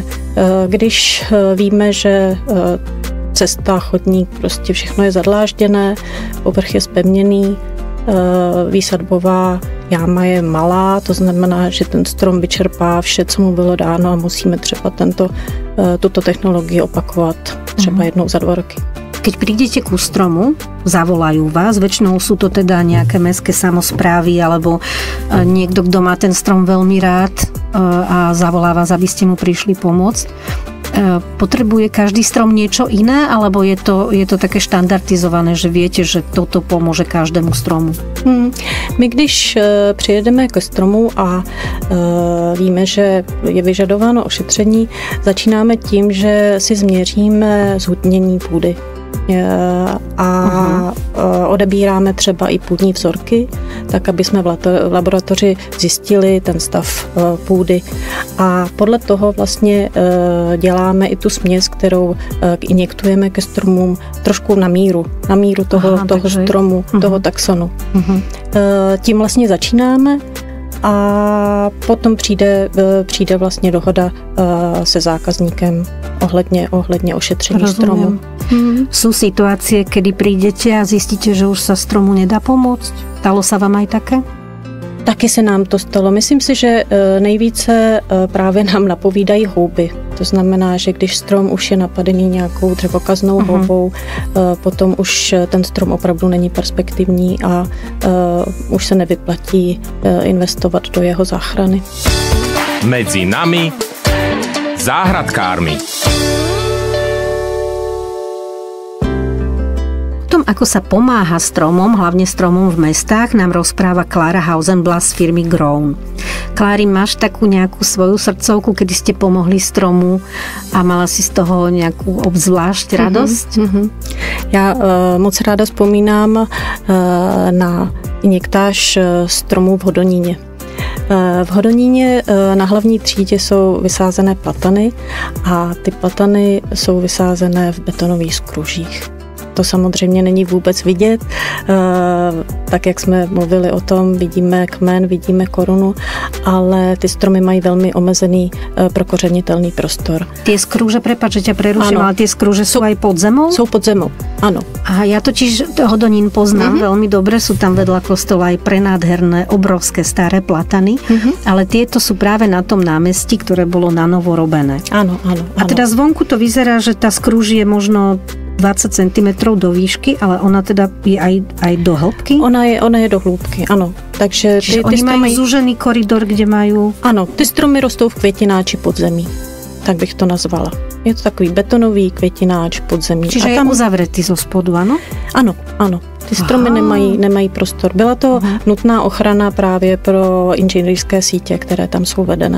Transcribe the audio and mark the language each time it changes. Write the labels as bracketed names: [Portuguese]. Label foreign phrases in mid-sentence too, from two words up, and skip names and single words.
[Czech] Když víme, že cesta, chodník, prostě všechno je zadlážděné, povrch je zpevněný, výsadbová jáma je malá, to znamená, že ten strom vyčerpá vše, co mu bylo dáno a musíme třeba tuto technologii opakovat třeba jednou za 2 roky. [Slovak] Keď prídete ku stromu, zavolajú vás, väčšinou sú to teda nejaké mestské samosprávy alebo niekto, kto má ten strom veľmi rád a zavolá vás, aby ste mu prišli pomôcť. Potrebuje každý strom niečo iné, alebo je to také štandardizované, že viete, že toto pomôže každému stromu? [Czech] My když přijedeme ke stromu a víme, že je vyžadováno ošetření, začínáme tím, že si změříme zhutnění půdy. A odebíráme třeba i půdní vzorky, tak aby jsme v laboratoři zjistili ten stav půdy. A podle toho vlastně děláme i tu směs, kterou injektujeme ke stromům trošku na míru toho stromu, toho taxonu. Tím vlastně začínáme a potom přijde vlastně dohoda se zákazníkem ohledně ošetření stromu. [Slovak] Sú situácie, kedy prídete a zistíte, že už sa stromu nedá pomôcť? Stalo sa vám aj také? [Czech] Taky se nám to stalo. Myslím si, že nejvíce právě nám napovídají houby. To znamená, že když strom už je napadený nějakou dřevokaznou houbou, potom už ten strom opravdu není perspektivní a už se nevyplatí investovat do jeho záchrany. [Slovak] Medzi nami záhradkármi. Ako sa pomáha stromom, hlavne stromom v mestách, nám rozpráva Klára Hausenblas z firmy Grown. Klári, máš takú nejakú svoju srdcovku, kedy ste pomohli stromu a mala si z toho nejakú obzvlášť radosť? [Czech] Já moc ráda vzpomínám na injektáž stromů v Hodoníně. V Hodoníně na hlavní třídě jsou vysázené platany a ty platany jsou vysázené v betonových skružích. to samozřejmě není vůbec vidět. Tak, jak jsme mluvili o tom, vidíme kmen, vidíme korunu, ale ty stromy mají velmi omezený prokořenitelný prostor. [Slovak] Tie skrúže, prepáč, že ťa preruším, ale tie skrúže sú aj pod zemou? Sú pod zemou, áno. A ja totiž Hodonín poznám veľmi dobre, sú tam vedľa kostola aj prenádherné, obrovské staré platany, ale tieto sú práve na tom námestí, ktoré bolo na novo robené. Áno. A teda zvonku to vyzerá, že tá skrúž je možno 20 cm do výšky, ale ona teda je aj do hĺbky? Ona je do hĺbky, ano. Takže [Czech] ty oni stromy... [Slovak] majú zúžený koridor, kde majú... [Czech] Ano, ty stromy rostou v květináči podzemí, tak bych to nazvala. Je to takový betonový květináč podzemí. [Slovak] Čiže tam... je uzavretý zo spodu, ano? [Czech] Ano. Ty stromy nemají prostor. Byla to nutná ochrana právě pro inženýrské sítě, které tam jsou vedené.